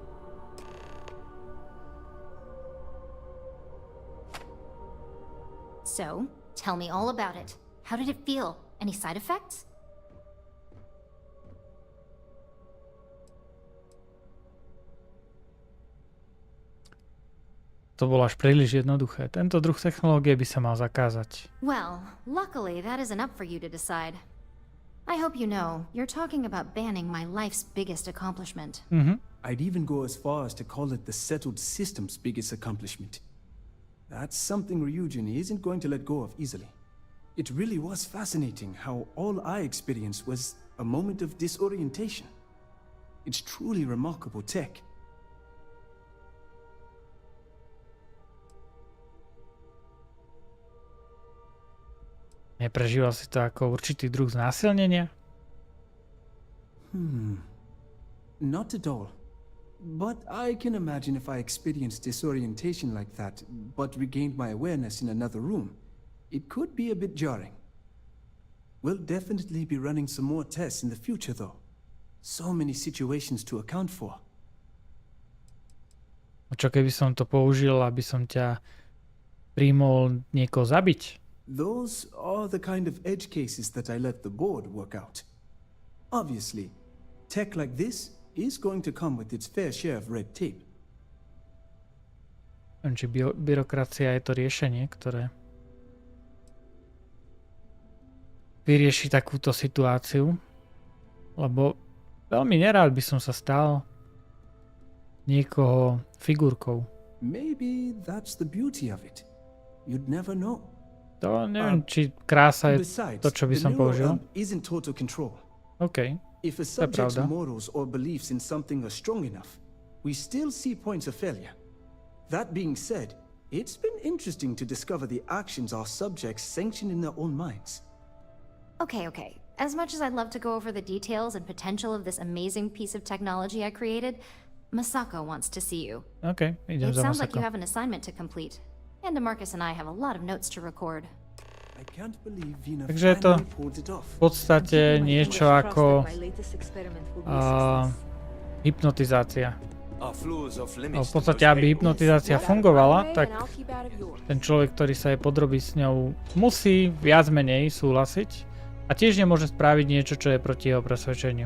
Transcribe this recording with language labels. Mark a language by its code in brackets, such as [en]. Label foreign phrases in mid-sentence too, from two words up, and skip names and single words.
[en] So, tell me all about it. How did it feel? Any side effects? [sk] To bolo až príliš jednoduché. Tento druh technológie by sa mal zakázať. [en] Well, luckily that isn't up for you to decide. I hope you know, you're talking about banning my life's biggest accomplishment. I'd even go as far as to call it the settled system's biggest accomplishment. That's something Ryujin isn't going to let go of easily. It really was fascinating how all I experienced was a moment of disorientation. It's truly remarkable tech. [sk] Neprežíval si to ako určitý druh znásilnenia? [en] Not at all. But I can imagine if I experienced disorientation like that, but regained my awareness in another room, it could be a bit jarring. We'll definitely be running some more tests in the future, though. So many situations to account for. [sk] A čo keby som to použil, aby som ťa príjmol niekoho zabiť? [en] Those are the kind of edge cases that I let the board work out. Obviously, tech like this is going to come with its fair share of red tape. [sk] Či byrokracia je to riešenie, ktoré vyrieši takúto situáciu, lebo veľmi nerád by som sa stal niekoho figurkou. [en] Maybe that's the beauty of it. You'd never know. [sk] To neviem, či krása je to, čo by som použil. [en] Isn't total control. OK, If a [sk] to je [en] subject's [sk] pravda. [en] morals or beliefs in something are strong enough, we still see points of failure. That being said, it's been interesting to discover the actions our subjects sanction in their own minds. Okay. As much as I'd love to go over the details and potential of this amazing piece of technology I created, Masako wants to see you. [sk] OK, idem [en] It [sk] za [en] sounds like you [sk] Masako. [en] have an assignment to complete. And Marcus and I have a lot of notes to record. I can't believe Vina [sk] Takže je to [en] finally pulled it off. [sk] v podstate niečo ako hypnotizácia. No, v podstate, aby hypnotizácia fungovala, tak ten človek, ktorý sa jej podrobí s ňou, musí viac menej súhlasiť a tiež nemôže spraviť niečo, čo je proti jeho presvedčeniu.